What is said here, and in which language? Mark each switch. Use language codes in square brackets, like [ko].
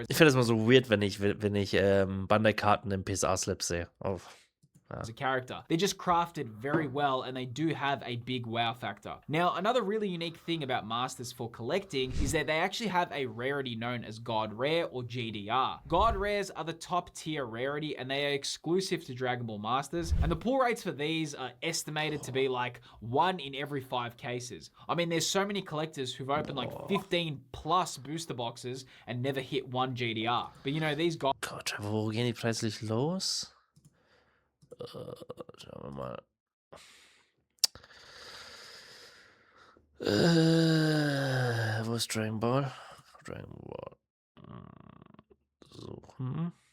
[de] ich finde das immer so weird, wenn ich Bandai-Karten im PSA-Slip sehe. Oh. [en] As a character. They're just crafted very well, and they do have a big wow factor. Now, another really unique thing about Masters for collecting is that they actually have a rarity known as God Rare or GDR. God Rares are the top tier rarity, and they are exclusive to Dragon Ball Masters, and the pull rates for these are estimated to be like 1 in every 5 cases. I mean, there's so many collectors who've opened like 15 plus booster boxes and never hit 1 GDR. But these guys... [de] Gott, wo gehen die preislich los? Schauen wir mal. Wo ist Dragon Ball? Dragon Ball. Suchen.